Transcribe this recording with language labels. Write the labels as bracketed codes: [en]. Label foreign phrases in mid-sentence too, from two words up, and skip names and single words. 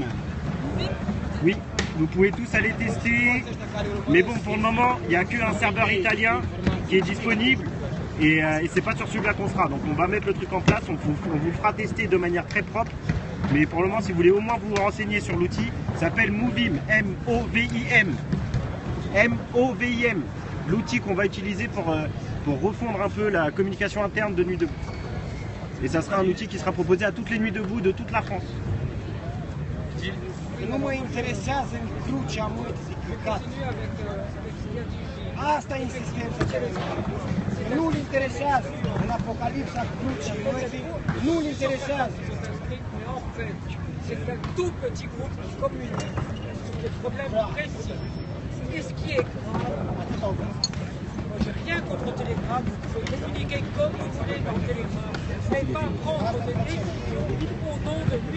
[fr] Oui, vous pouvez tous aller tester, mais bon, pour le moment, il n'y a qu'un serveur italien qui est disponible et c'est pas sur celui-là qu'on sera. Donc on va mettre le truc en place, on vous fera tester de manière très propre. Mais pour le moment, si vous voulez au moins vous renseigner sur l'outil, ça s'appelle Movim, M-O-V-I-M. M-O-V-I-M. L'outil qu'on va utiliser pour refondre un peu la communication interne de Nuit Debout. Et ça sera un outil qui sera proposé à toutes les Nuits Debout de toute la France. [ro] Nu mă interesează în crucea mătii căcat. Asta e insistența celor. Nu-l interesează în Apocalipsa crucii mătii, nu-l interesează. [fr] C'est un tout petit groupe qui communique sur des problèmes précis. Et ce qui est grave, moi j'ai rien contre Telegram, vous pouvez communiquer comme vous voulez dans Telegram, mais pas prendre des décisions au nom de lui.